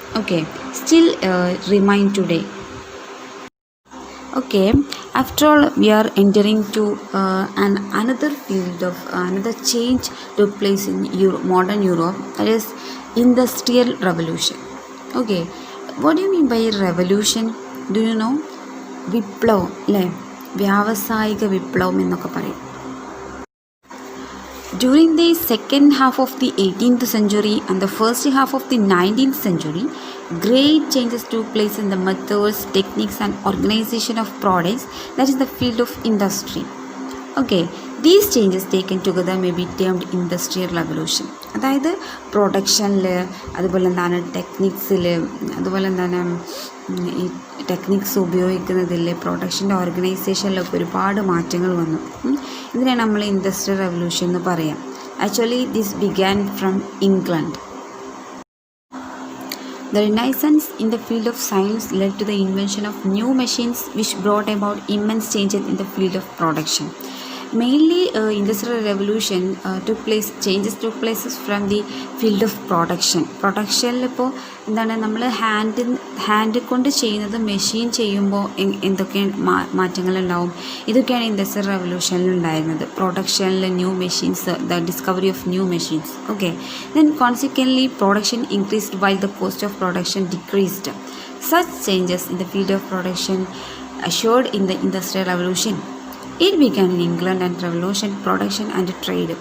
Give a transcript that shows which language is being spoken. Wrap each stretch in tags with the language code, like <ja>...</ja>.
<en>Okay, still remain today. Okay, after all, we are entering to another field of another change took place in modern Europe, that is industrial revolution. Okay, what do you mean by revolution? Do you know?</en> <ml>വിപ്ലവം അല്ലേ, വ്യാവസായിക വിപ്ലവം എന്നൊക്കെ പറയും.</ml> <en>During the second half of the 18th century and the first half of the 19th century, great changes took place in the methods, techniques and organization of products, that is the field of industry. Okay, these changes taken together may be termed industrial revolution.</en> <ml>അതായത് പ്രൊഡക്ഷനിൽ, അതുപോലെ എന്താണ് ടെക്നിക്സിൽ, അതുപോലെ എന്താണ് ഈ techniques ഉപയോഗിക്കുന്നതിൽ, പ്രൊഡക്ഷൻ്റെ ഓർഗനൈസേഷനിലൊക്കെ ഒരുപാട് മാറ്റങ്ങൾ വന്നു. ഇതിനാണ് നമ്മൾ ഇൻഡസ്ട്രിയൽ റെവല്യൂഷൻ എന്ന് പറയാം.</ml> <en>Actually this began from England. The Renaissance in the field of science led to the invention of new machines which brought about immense changes in the field of production. Mainly industrial revolution changes took places from the field of production.</en> <ml>പ്രൊഡക്ഷനിൽ ഇപ്പോൾ എന്താണ്, നമ്മൾ hand കൊണ്ട് ചെയ്യുന്നത് machine ചെയ്യുമ്പോൾ എന്തൊക്കെ മാറ്റങ്ങളുണ്ടാവും, ഇതൊക്കെയാണ് industrial റെവല്യൂഷനിൽ ഉണ്ടായിരുന്നത്.</ml> <en>പ്രൊഡക്ഷനിൽ new machines, the discovery of new machines. Okay, then consequently production increased while the cost of production decreased. Such changes in the field of production assured in the industrial revolution. It began in England and revolution production and trade.</en>